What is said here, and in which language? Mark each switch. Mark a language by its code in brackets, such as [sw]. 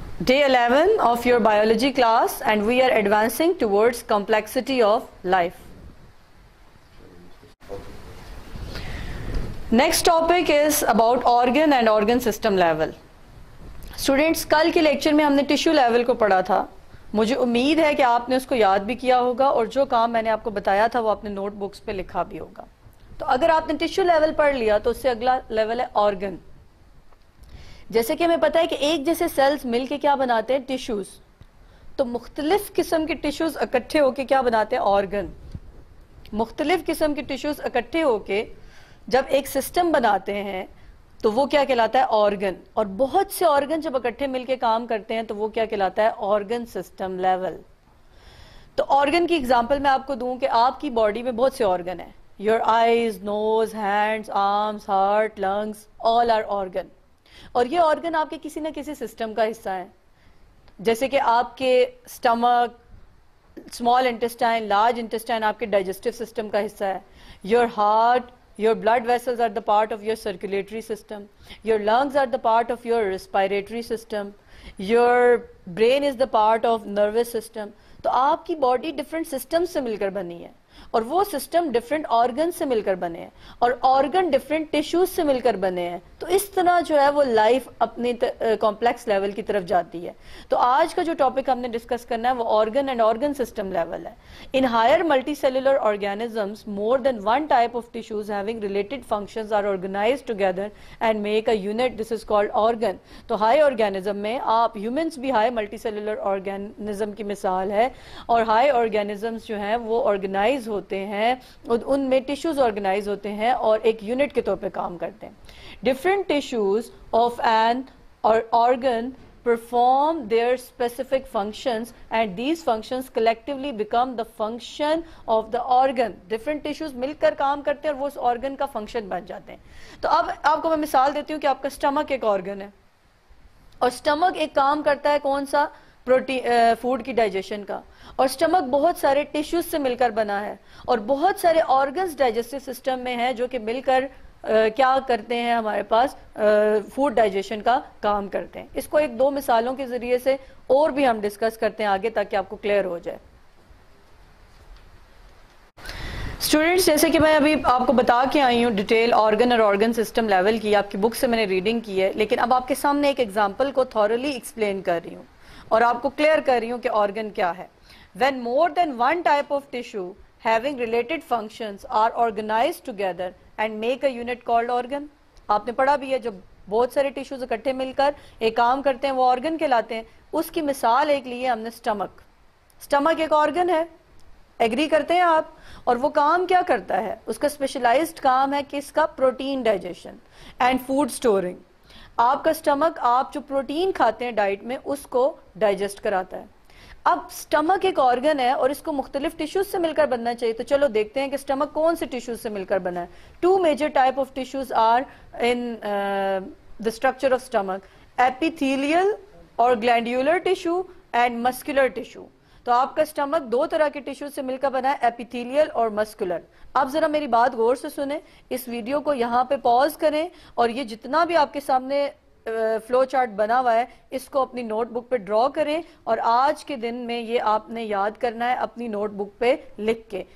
[en] Day 11 of your biology class, and we are advancing towards complexity of life. Next topic is about organ and organ system level. [ur] Students, کل کے lecture میں ہم نے tissue level کو پڑھا تھا. مجھے امید ہے کہ آپ نے اس کو یاد بھی کیا ہوگا اور جو کام میں نے آپ کو بتایا تھا وہ اپنے نوٹ بکس پہ لکھا بھی ہوگا. تو اگر آپ نے ٹیشو لیول پڑھ لیا تو اس سے اگلا لیول ہے آرگن. جیسے کہ ہمیں پتا ہے کہ ایک جیسے سیلز مل کے کیا بناتے ہیں؟ ٹیشوز. تو مختلف قسم کے ٹیشوز اکٹھے ہو کے کیا بناتے ہیں؟ آرگن. مختلف قسم کے ٹیشوز اکٹھے ہو کے جب ایک سسٹم بناتے ہیں تو وہ کیا کہلاتا ہے؟ آرگن. اور بہت سے آرگن جب اکٹھے مل کے کام کرتے ہیں تو وہ کیا کہلاتا ہے؟ Organ system level. تو آرگن کی اگزامپل میں آپ کو دوں کہ آپ کی باڈی میں بہت سے آرگن ہیں. [en] Your eyes, nose, hands, arms, heart, lungs, all are organ. [ur] اور یہ آرگن آپ کے کسی نہ کسی سسٹم کا حصہ ہیں. جیسے کہ آپ کے stomach, small intestine, large intestine آپ کے ڈائجسٹو سسٹم کا حصہ ہے. [en] Your heart, your blood vessels are the part of your circulatory system. Your lungs are the part of your respiratory system. Your brain is the part of nervous system. [ur] تو آپ کی body different system سے مل کر بنی ہے اور وہ سسٹم ڈفرینٹ آرگن سے مل کر بنے ہیں اور آرگن ڈفرینٹ ٹیشوز سے مل کر بنے ہیں. تو اس طرح جو ہے وہ لائف اپنی کمپلیکس لیول کی طرف جاتی ہے. تو آج کا جو ٹاپک ہم نے ڈسکس کرنا ہے وہ organ and organ system level ہے. [en] In higher multi cellular organisms more than one type of tissues having related functions are organized together and make a unit. This is called organ. [ur] تو high organism میں آپ humans بھی high multi cellular organism کی مثال ہے اور high organisms جو ہیں وہ آرگنائز ہوتے ہیں، ان میں ٹیشوز آرگنائز ہوتے ہیں اور ایک یونٹ کے طور پہ کام کرتے ہیں. [en] Different tissues of an organ perform their specific functions and these functions collectively become the function of the organ. Different tissues [ur] مل کر کام کرتے ہیں اور وہ اس آرگن کا فنکشن بن جاتے ہیں. تو اب آپ کو میں مثال دیتی ہوں کہ آپ کا اسٹمک ایک آرگن ہے اور اسٹمک ایک کام کرتا ہے کون سا؟ فوڈ کی ڈائجیشن کا. اور اسٹمک بہت سارے ٹیشوز سے مل کر بنا ہے اور بہت سارے آرگنز ڈائجسٹو سسٹم میں ہیں جو کہ مل کر کیا کرتے ہیں؟ ہمارے پاس فوڈ ڈائجیشن کا کام کرتے ہیں. اس کو ایک دو مثالوں کے ذریعے سے اور بھی ہم ڈسکس کرتے ہیں آگے تاکہ آپ کو کلیئر ہو جائے. اسٹوڈینٹس، جیسے کہ میں ابھی آپ کو بتا کے آئی ہوں ڈیٹیل آرگن اور آرگن سسٹم لیول کی، آپ کی بک سے میں نے ریڈنگ کی ہے، لیکن اب آپ کے سامنے ایک ایگزامپل کو تھورلی ایکسپلین کر رہی ہوں اور آپ کو کلیئر کر رہی ہوں کہ آرگن کیا ہے. [en] When more than one type of tissue having related functions are organized together and make a unit called organ. [ur] آپ نے پڑھا بھی ہے جب بہت سارے ٹیشوز اکٹھے مل کر ایک کام کرتے ہیں وہ آرگن کہلاتے ہیں. اس کی مثال ایک لی ہے ہم نے اسٹمک. اسٹمک ایک آرگن ہے، ایگری کرتے ہیں آپ؟ اور وہ کام کیا کرتا ہے؟ اس کا اسپیشلائزڈ کام ہے کس کا؟ Protein digestion and food storing. آپ کا اسٹمک آپ جو پروٹین کھاتے ہیں ڈائٹ میں اس کو ڈائجسٹ کراتا ہے. اب اسٹمک ایک آرگن ہے اور اس کو مختلف ٹیشوز سے مل کر بننا چاہیے. تو چلو دیکھتے ہیں کہ اسٹمک کون سے ٹیشوز سے مل کر بنا ہے. [en] 2 major type of tissues are in the structure of stomach: epithelial or glandular tissue and muscular tissue. [ur] تو آپ کا اسٹمک 2 طرح کے ٹیشوز سے مل کر بنا ہے، ایپیتھیلیل اور مسکولر. آپ ذرا میری بات غور سے سنیں، اس ویڈیو کو یہاں پہ پاز کریں اور یہ جتنا بھی آپ کے سامنے فلو چارٹ بنا ہوا ہے اس کو اپنی نوٹ بک پہ ڈرا کریں اور آج کے دن میں یہ آپ نے یاد کرنا ہے اپنی نوٹ بک پہ لکھ کے.